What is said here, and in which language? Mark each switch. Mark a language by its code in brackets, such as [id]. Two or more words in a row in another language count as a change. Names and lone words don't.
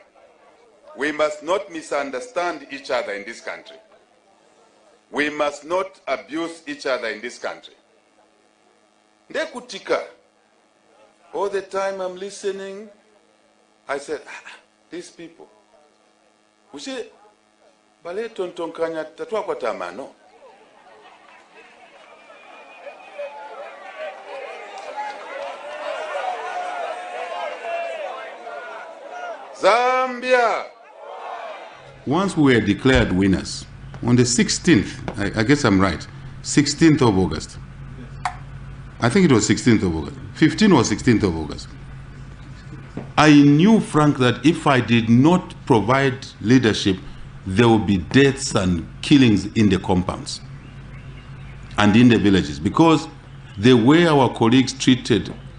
[en] We must not misunderstand each other in this country. We must not abuse each other in this country. [bem] Ndekutika. [en] All the time I'm listening, I said, these people. We say, [bem] bale tonton kanya tatwa kwa tamano. [en] Zambia. Once we were declared winners, on the 16th, I guess I'm right, 16th of August. I think it was 16th of August. 15th or 16th of August. I knew, Frank, that if I did not provide leadership, there would be deaths and killings in the compounds and in the villages, because the way our colleagues treated